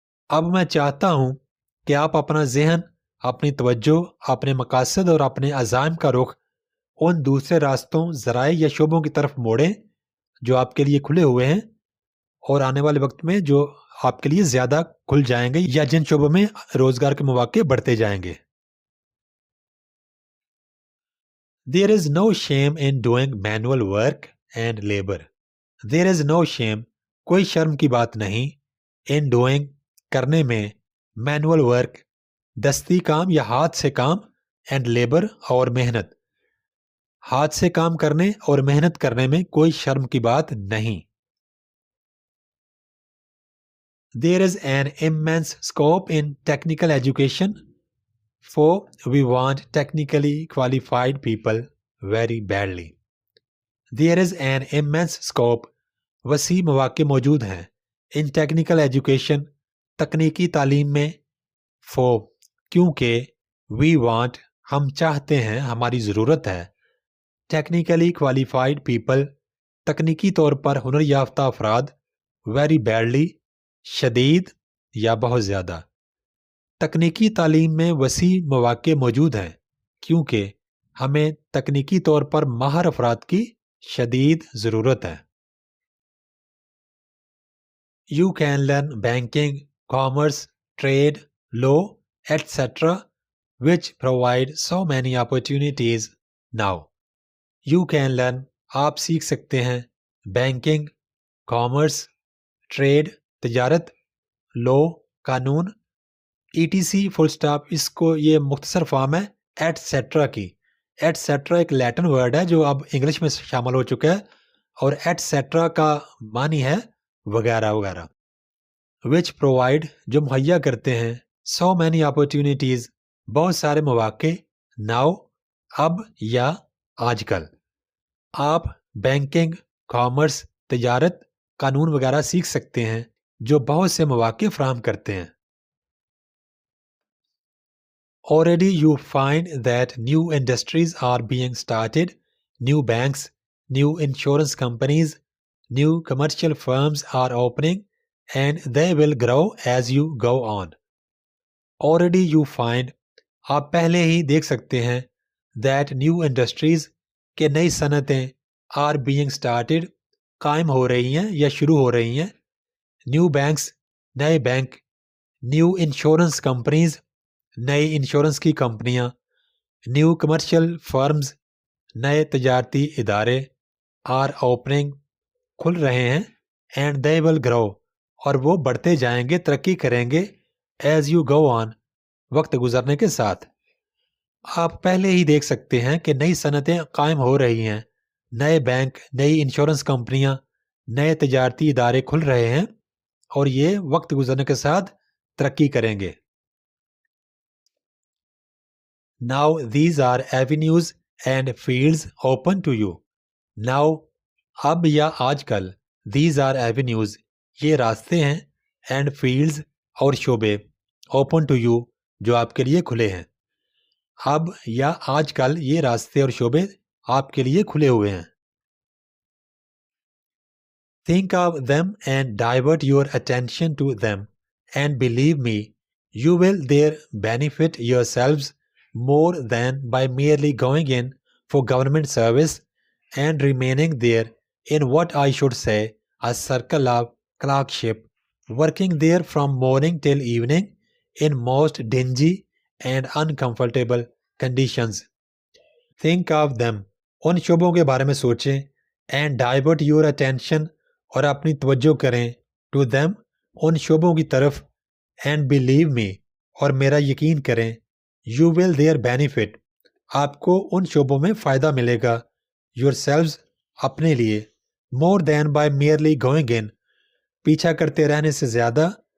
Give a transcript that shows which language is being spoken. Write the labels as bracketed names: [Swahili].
[Urdu] اب میں چاہتا ہوں کہ آپ اپنا ذہن, اپنی توجہ, اپنے مقاصد اور اپنے عزائم کا رخ ان دوسرے راستوں, ذرائع یا شعبوں کی طرف موڑیں جو آپ کے لیے کھلے ہوئے ہیں اور آنے والے وقت میں جو آپ کے لیے زیادہ کھل جائیں گے یا جن شعبوں میں روزگار کے مواقع بڑھتے جائیں گے. [English] There is no shame in doing manual work and labor. There is no shame [Urdu] کوئی شرم کی بات نہیں, [English] in doing [Urdu] کرنے میں, [English] manual work [Urdu] دستی کام یا ہاتھ سے کام, [English] and labor [Urdu] اور محنت, ہاتھ سے کام کرنے اور محنت کرنے میں کوئی شرم کی بات نہیں. [English] There is an immense scope in technical education, for we want technically qualified people very badly. There is an immense scope [Urdu] وسیع مواقع موجود ہیں [English] in technical education [Urdu] تکنیکی تعلیم میں, for کیونکہ [English] we want [Urdu] ہم چاہتے ہیں, ہماری ضرورت ہے, [English] technically qualified people [Urdu] تکنیکی طور پر ہنر یافتہ افراد, [English] very badly [Urdu] شدید یا بہت زیادہ. تکنیکی تعلیم میں وسیع مواقع موجود ہیں کیونکہ ہمیں تکنیکی طور پر ماہر افراد کی شدید ضرورت ہے. [English] You can learn banking, commerce, trade, law, etc. which provide so many opportunities now. You can learn [Urdu] آپ سیکھ سکتے ہیں بینکنگ, کامرس, ٹریڈ تجارت, law قانون, ETC فل سٹاپ, اس کو یہ مختصر فارم ہے ایٹسیٹرا کی. ایٹسیٹرا ایک لیٹن ورڈ ہے جو اب انگلش میں شامل ہو چکا ہے اور ایٹسیٹرا کا معنی ہے وغیرہ وغیرہ. [English] which provide [Urdu] جو مہیا کرتے ہیں, [English] so many opportunities [Urdu] بہت سارے مواقع, now اب یا آج کل. آپ بینکنگ, کامرس, تجارت, قانون وغیرہ سیکھ سکتے ہیں جو بہت سے مواقع فراہم کرتے ہیں. [English] Already you find that new industries are being started, new banks, new insurance companies, new commercial firms are opening and they will grow as you go on. Already you find [Urdu] آپ پہلے ہی دیکھ سکتے ہیں [English] that new industries [Urdu] کہ نئی صنعتیں [English] are being started [Urdu] قائم ہو رہی ہیں یا شروع ہو رہی ہیں, [English] new banks [Urdu] نئے بینک, [English] new insurance companies [Urdu] نئی انشورنس کی کمپنیاں, [English] new commercial firms [Urdu] نئے تجارتی ادارے, [English] are opening [Urdu] کھل رہے ہیں, [English] and they will grow [Urdu] اور وہ بڑھتے جائیں گے, ترقی کریں گے, [English] as you go on [Urdu] وقت گزرنے کے ساتھ. آپ پہلے ہی دیکھ سکتے ہیں کہ نئی صنعتیں قائم ہو رہی ہیں, نئے بینک, نئی انشورنس کمپنیاں, نئے تجارتی ادارے کھل رہے ہیں اور یہ وقت گزرنے کے ساتھ ترقی کریں گے. [English] Now these are avenues and fields open to you. Now [Urdu] اب یا آج کل [English] These are avenues. [Urdu] یہ راستے ہیں. [English] And fields [Urdu] اور شعبے. [English] Open to you. [Urdu] جو آپ کے لیے کھلے ہیں. اب یا آج کل یہ راستے اور شعبے آپ کے لیے کھلے ہوئے ہیں. [English] Think of them and divert your attention to them. And believe me, you will there benefit yourselves more than by merely going in for government service and remaining there in what I should say a circle of clerkship, working there from morning till evening in most dingy and uncomfortable conditions. Think of them. [Urdu] ان شعبوں کے بارے میں سوچیں. [English] And divert your attention. [Urdu] اور اپنی توجہ کریں. [English] To them. [Urdu] ان شعبوں کی طرف. [English] And believe me. [Urdu] اور میرا یقین کریں. [English] You will there benefit. [Urdu] آپ کو ان شعبوں میں فائدہ ملے گا. [English] Yourselves. [Urdu] اپنے لیے. [English] More than by merely going in. [Urdu] پیچھا کرتے رہنے سے زیادہ.